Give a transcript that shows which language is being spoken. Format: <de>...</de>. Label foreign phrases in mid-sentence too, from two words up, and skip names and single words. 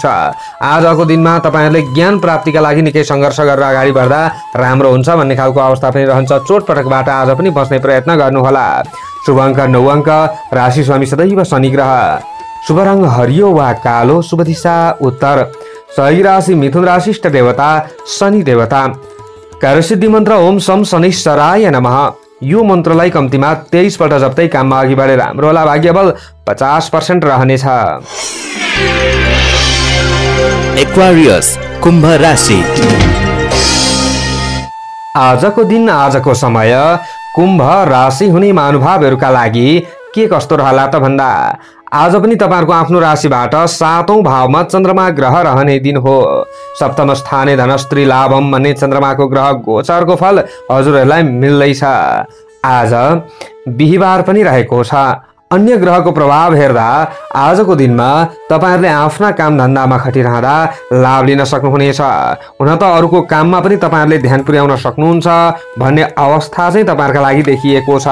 <ne>आजको दिनमा तपाईँहरूले ज्ञान प्राप्तिका लागि निकै सङ्घर्ष गरेर अगाडि बढ्दा राम्रो हुन्छ भन्ने खालको अवस्था पनि रहन्छ। चोटपटकबाट आज पनि बच्ने प्रयत्न गर्नुहोला। शुभ अङ्क 9 अङ्क, राशि स्वामी सदैव शनि ग्रह, शुभ रङ हरियो वा कालो, शुभ दिशा उत्तर, सही राशि मिथुन राशि, इष्ट देवता शनि देवता। कार्यसिद्धि मन्त्र</ne> <sa>ओम सम शनिश्चराय नमः।</sa> <ne>यो मन्त्रलाई कम्तीमा 23 पल्ट जप्दै काममा अघि बढेर राम्रो होला। भाग्य बल 50% रहनेछ। एक्वारियस कुम्भ राशि। आजको दिन आजको समय कुम्भ राशि हुने महानुभावहरूका लागि के कस्तो रहला त भन्दा आज पनि तपाईहरुको आफ्नो राशिबाट 7औं भावमा चन्द्रमा ग्रह रहने दिन हो।</ne> <sa>सप्तम स्थाने धनस्त्री लाभम</sa> <ne>भन्ने चन्द्रमाको ग्रह गोचरको फल हजुरहरूलाई मिल्दैछ। आज बिहीबार पनि रहेको छ। अन्य ग्रहको प्रभाव हेर्दा आजको दिनमा तपाईहरुले आफ्ना काम धन्दामा खटिरहँदा लाभ लिन सक्नुहुनेछ। हुन त अरूको काममा पनि तपाईहरुले ध्यान पुर्याउन सक्नुहुन्छ भन्ने अवस्था चाहिँ तपाईहरुका लागि देखिएको छ।</ne>